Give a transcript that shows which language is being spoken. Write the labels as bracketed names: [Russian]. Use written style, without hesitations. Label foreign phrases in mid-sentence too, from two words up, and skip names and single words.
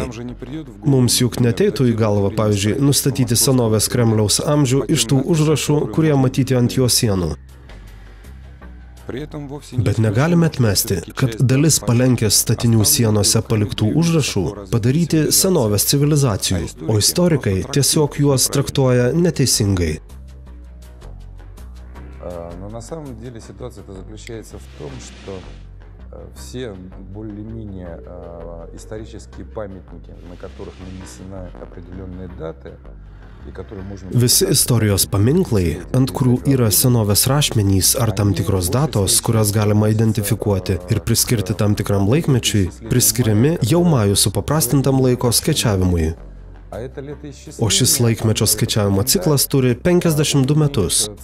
[Lithuanian] Mums juk neteitų į galvą, pavyzdžiui, nustatyti senovės Kremliaus amžių iš tų užrašų, kurie matyti ant jo sienų. Bet negalime atmesti, kad dalis palenkės statinių sienose paliktų užrašų padaryti senovės civilizacijų, o istorikai tiesiog juos traktuoja neteisingai. [Russian] На самом деле ситуация-то заключается в том, что все более-менее исторические памятники, на которых нанесены определенные даты, и которые можно... [Lithuanian] Visi istorijos paminklai, ant kurių yra senovės rašmenys ar tam tikros datos, kurias galima identifikuoti ir priskirti tam tikram laikmečiui, priskiriami jau majų supaprastintam laiko skaičiavimui. O šis laikmečio skaičiavimo ciklas turi 52 metus.